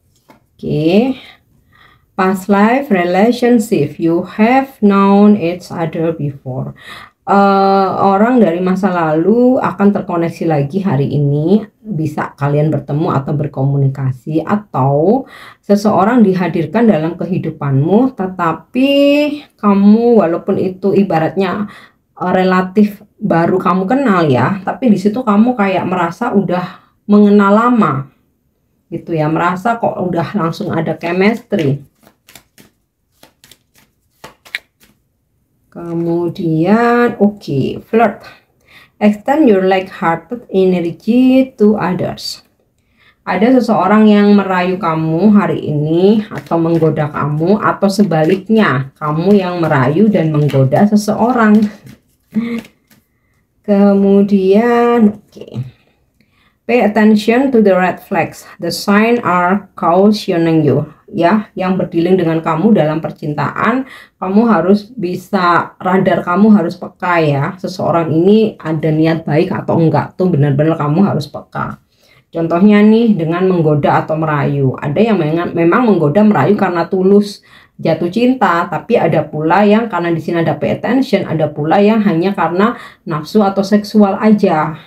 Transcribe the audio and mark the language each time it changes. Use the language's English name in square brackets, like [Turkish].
[English] Oke, past life relationship, you have known each other before. [Indonesian] Orang dari masa lalu akan terkoneksi lagi hari ini, bisa kalian bertemu atau berkomunikasi, atau seseorang dihadirkan dalam kehidupanmu, tetapi kamu walaupun itu ibaratnya relatif baru kamu kenal ya, tapi di situ kamu kayak merasa udah mengenal lama gitu ya, merasa kok udah langsung ada chemistry. Kemudian oke, [English] flirt, extend your like-hearted energy to others. [Indonesian] Ada seseorang yang merayu kamu hari ini atau menggoda kamu, atau sebaliknya kamu yang merayu dan menggoda seseorang. Kemudian [English] pay attention to the red flags. The sign are cautioning you. [Indonesian] Ya, yang berdealing dengan kamu dalam percintaan, kamu harus bisa, radar kamu harus peka ya. Seseorang ini ada niat baik atau enggak, tuh benar-benar kamu harus peka. Contohnya nih, dengan menggoda atau merayu. Ada yang memang menggoda merayu karena tulus jatuh cinta, tapi ada pula yang karena di sini ada [English] pay attention, [Indonesian] ada pula yang hanya karena nafsu atau seksual aja.